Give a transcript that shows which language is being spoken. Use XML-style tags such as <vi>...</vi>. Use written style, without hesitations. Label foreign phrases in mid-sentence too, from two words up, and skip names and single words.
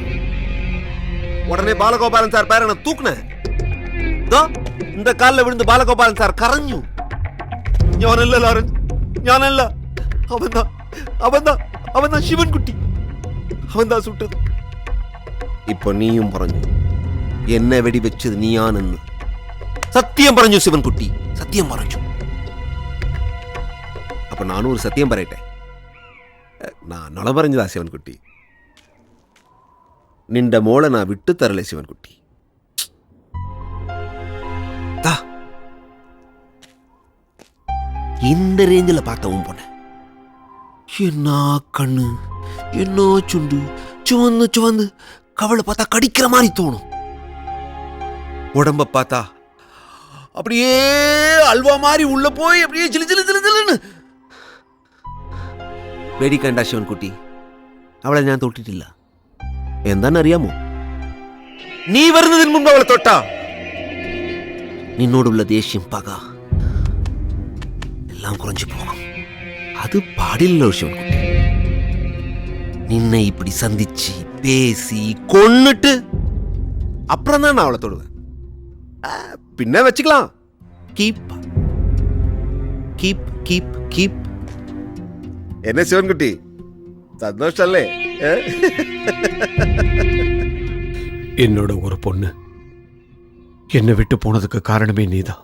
<ta>உடனே பாலகோபாலன் சார் பேர நான் தூக்குனேன். இந்த காலில் விழுந்து பாலகோபாலன் சார் கரைஞ்சு, ஞானல்ல லாரன்ஸ், ஞானல்ல, அவன்தான் அவன்தான் அவன்தான் சிவன்குட்டி, அவன்தான் சுட்டது. இப்போ நீயும் പറഞ്ഞു, என்ன வெடி</ta> <ml>വെച്ചത് നീയാണെന്ന്. സത്യം പറഞ്ഞു ശിവൻകുട്ടി, സത്യം പറഞ്ഞു.</ml> <ta>அப்ப நானும் ஒரு சத்தியம் പറയട്ടെ. நான் நொல പറഞ്ഞதா ശിവൻകുട്ടി?</ta> <ml>നിന്റെ മോളെ</ml> <ta>நான் விட்டு தரல ശിവൻകുട്ടി. இந்த ரேஞ்சில் பார்த்தவன் போன, என்ன கண்ணு, என்ன சுண்டு, சுவந்து சுவந்து, கவலை பார்த்தா கடிக்கிற மாதிரி தோணும். உடம்ப பார்த்தா அப்படியே அல்வா மாதிரி உள்ள போய் அப்படியே சிலு சிலு சிலு சிலுன்னு</ta> <ml>പേടിക്കണ്ട ശിവൻകുട്ടി, അവളെ ഞാൻ തൊട്ടിട്ടില്ല. എന്താണെന്നറിയാമോ? നീ വരുന്നതിന് മുമ്പ് അവളെ തൊട്ടാ നിന്നോടുള്ള ദേഷ്യം, പക എല്ലാം കുറഞ്ഞു പോകും. അത് പാടില്ലല്ലോ ശിവൻകുട്ടി.</ml> <ta>നിന്നെ இப்படி சந்திச்சு பேசி கொன்னுட்டு அப்புறம் தான் நான் அவளை தொடுவேன். பின்ன வச்சுக்கலாம்.</ta> <en>keep keep keep keep.</en> <ta>என்ன சிவன்குட்டி, சந்தோஷம் அல்லே? என்னோட ஒரு பொண்ணு என்னை விட்டு போனதுக்கு காரணமே நீதான்.</ta>